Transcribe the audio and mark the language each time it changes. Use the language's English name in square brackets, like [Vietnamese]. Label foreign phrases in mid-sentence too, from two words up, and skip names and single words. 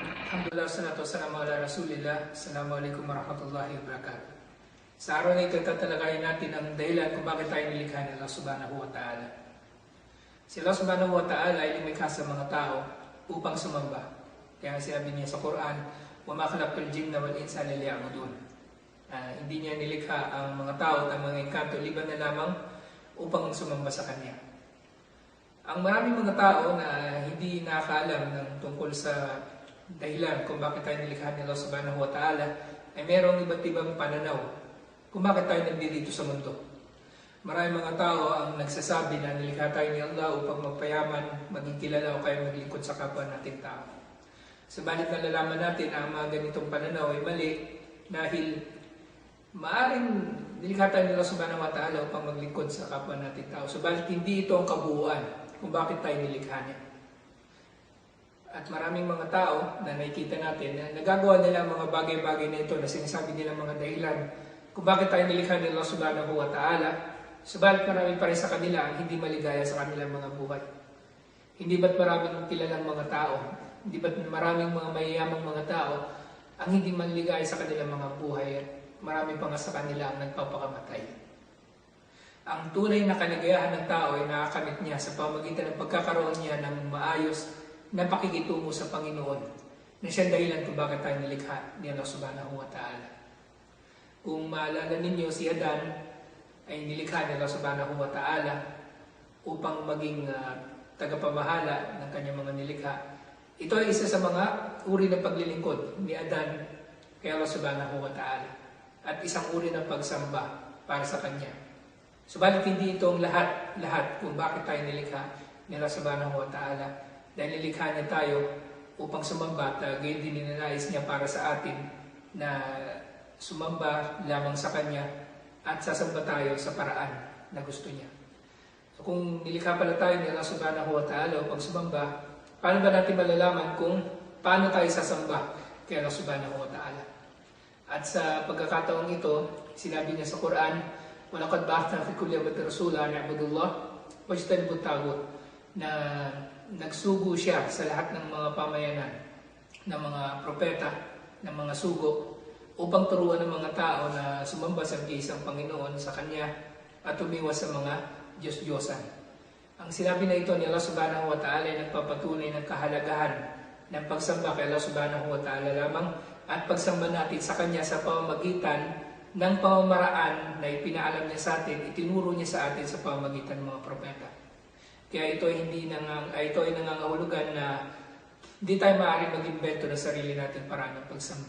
[Arabic] الحمد لله، الصلاة والسلام على رسول الله. السلام عليكم ورحمة الله وبركاته. [Filipino] Sa araw na ito, tatalakayin natin ang dahilan kung bakit tayo nilikha ni Allah [Arabic] سبحانه وتعالى. [Filipino] Si Allah [Arabic] سبحانه وتعالى [Filipino] ay lumikha sa mga tao upang sumamba. Kaya sinabi niya sa Quran, [Arabic] وَمَا خَلَقْتُ الْجِنَّ وَالْإِنسَ إِلَّا لِيَعْبُدُونِ. [Filipino] Hindi niya nilikha ang mga tao at ang mga engkanto liban na lamang upang sumamba sa Kanya. Ang maraming mga tao na hindi nakakaalam ng tungkol sa dahilan kung bakit tayo nilikha ni Allah [Arabic] سبحانه وتعالى [Filipino] ay mayroong iba't ibang pananaw kung bakit tayo nandito sa mundo. Maraming mga tao ang nagsasabi na nilikha tayo ni Allah upang magpayaman, maging kilala o kaya maglingkod sa kapwa nating tao. Subalit nalalaman natin na ang mga ganitong pananaw ay mali dahil maaaring nilikha tayo ni Allah [Arabic] سبحانه وتعالى [Filipino] upang maglingkod sa kapwa nating tao. Subalit hindi ito ang kabuuan kung bakit tayo nilikha niya. At maraming mga tao na nakikita natin na nagagawa nila mga bagay-bagay na ito na sinasabi nila mga dahilan kung bakit tayo nilikha ni Allah [Arabic] سبحانه وتعالى. [Filipino] Subalit marami pa rin sa kanila ang hindi maligaya sa kanilang mga buhay. Hindi ba't maraming kilalang mga tao, hindi ba't maraming mga mayayamang mga tao ang hindi maligaya sa kanilang mga buhay at marami pa nga sa kanila ang nagpapakamatay. Ang tunay na kaligayahan ng tao ay nakakamit niya sa pamamagitan ng pagkakaroon niya ng maayos na pakikitungo sa Panginoon na siyang dahilan kung bakit tayo nilikha ni Allah [Arabic] سبحانه وتعالى. [Filipino] Kung maalala ninyo, si Adan ay nilikha ni Allah [Arabic] سبحانه وتعالى [Filipino] upang maging tagapamahala ng kanyang mga nilikha. Ito ay isa sa mga uri ng paglilingkod ni Adan kay Allah [Arabic] سبحانه وتعالى [Filipino] at isang uri ng pagsamba para sa kanya. Subalit hindi ito ang lahat kung bakit tayo nilikha ni Allah [Arabic] سبحانه وتعالى. [Filipino] Dahil nilikha niya tayo upang sumamba at gayon din ninanais niya para sa atin na sumamba lamang sa Kanya at sasamba tayo sa paraan na gusto niya. So kung nilikha pala tayo ni Allah [Arabic] سبحانه وتعالى [Filipino] upang sumamba, paano ba natin malalaman kung paano tayo sasamba kay Allah [Arabic] سبحانه وتعالى? [Filipino] At sa pagkakataong ito, sinabi niya sa Quran, [Arabic] وَلَقَدْ بَعَثْنَا فِي كُلِّ أُمَّةٍ رَسُولًا أَنِ اعْبُدُوا اللَّهَ وَاجْتَنِبُوا الطَّاغُوتَ, [Filipino] na nagsugo siya sa lahat ng mga pamayanan, ng mga propeta, ng mga sugo, upang turuan ng mga tao na sumamba sa isang Panginoon sa Kanya at umiwas sa mga Diyos-Diyosan. Ang sinabi na ito ni Allah [Arabic] سبحانه وتعالى [Filipino] ay nagpapatunay ng kahalagahan ng pagsamba kay Allah [Arabic] سبحانه وتعالى [Filipino] lamang at pagsamba natin sa Kanya sa pamamagitan ng pamamaraan na ipinaalam niya sa atin, itinuro niya sa atin sa pamamagitan ng mga propeta. Kaya ito ay nangangahulugan na hindi tayo maaaring mag-invento ng sarili nating paraan ng pagsamba.